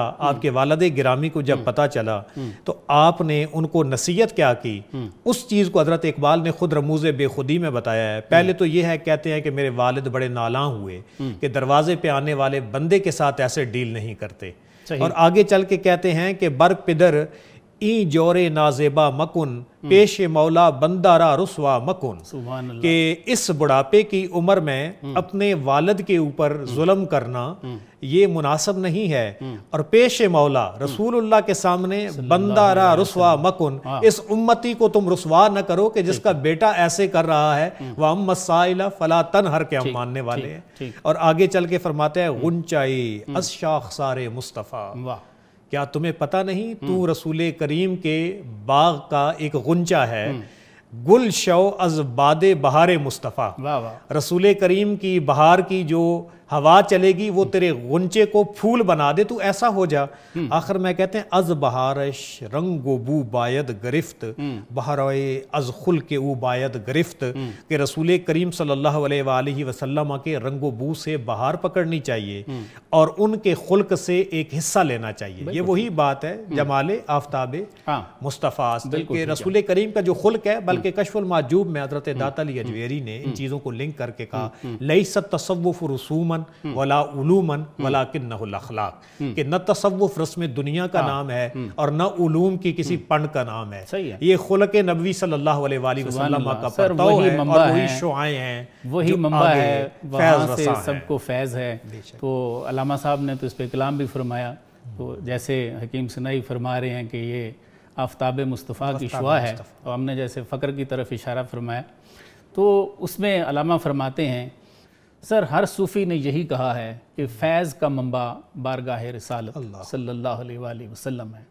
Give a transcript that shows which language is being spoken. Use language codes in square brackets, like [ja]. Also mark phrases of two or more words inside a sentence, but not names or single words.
[ur] آپ کے والد گرامی کو جب پتہ چلا تو آپ نے ان کو نصیحت کیا کی، اس چیز کو حضرت اقبال نے خود رموز بے خودی میں بتایا ہے۔ پہلے تو یہ ہے، کہتے ہیں کہ میرے والد بڑے نالاں ہوئے کہ دروازے پہ آنے والے بندے کے ساتھ ایسے ڈیل نہیں کرتے، اور آگے چل کے کہتے ہیں کہ [fa] بر پدر این جور نازیبا مکن پیش مولا بندہ را رسوا مکن، [ur] کہ اس بڑھاپے کی عمر میں اپنے والد کے اوپر ظلم کرنا یہ مناسب نہیں ہے، اور [fa] پیش مولا [ur] رسول اللہ کے سامنے [fa] بندہ را رسوا مکن، [ur] اس امتی کو تم رسوا نہ کرو کہ جس کا بیٹا ایسے کر رہا ہے، [ar] وَأَمَّا السَّائِلَ فَلَا تَنْهَرْ [ur] کے ہم ماننے والے ہیں۔ اور آگے چل کے فرماتے ہیں [fa] غنچائی از شاخسار مصطفیٰ، [ur] کیا تمہیں پتہ نہیں تو رسول کریم کے باغ کا ایک غنچہ ہے، [fa] گل شو از باد بہار مصطفیٰ، [ur] رسول کریم کی بہار کی جو ہوا چلے گی وہ تیرے غنچے کو پھول بنا دے، تو ایسا ہو جا۔ آخر میں کہتے ہیں [fa] از بہارش رنگ و بو باید گرفت بہروئے از خلق او باید گرفت، [ur] کہ رسول کریم صلی اللہ علیہ وآلہ وسلم کے رنگ و بو سے بہار پکڑنی چاہیے اور ان کے خلق سے ایک حصہ لینا چاہیے۔ یہ وہی بات ہے جمال آفتاب مصطفیٰ، کہ رسول کریم کا جو خلق ہے، بلکہ کشف المحجوب میں حضرت داتا علی اجویری نے ان چیزوں کو لنک کر کے کہا [ar] لیست تصوف رسوما ولا علوما ولکنہ الاخلاق، [ur] کہ نہ تصوف رسم دنیا کا نام ہے اور نہ علوم کی کسی پنڈ کا نام ہے، یہ خلق نبوی صلی اللہ علیہ وآلہ وسلم کا پرتو ہے اور وہی شعائیں ہیں، وہی منبع ہے، وہاں سے سب کو فیض ہے۔ تو علامہ صاحب نے تو اس پہ کلام بھی فرمایا، تو جیسے حکیم سنائی فرما رہے ہیں کہ یہ آفتاب مصطفیٰ کی شعاع ہے، اور ہم نے جیسے فقر کی طرف اشارہ فرمایا، تو اس میں علامہ فرماتے ہیں سر ہر صوفی نے یہی کہا ہے کہ فیض کا منبع بارگاہ رسالت صلی اللہ علیہ وآلہ وسلم ہے۔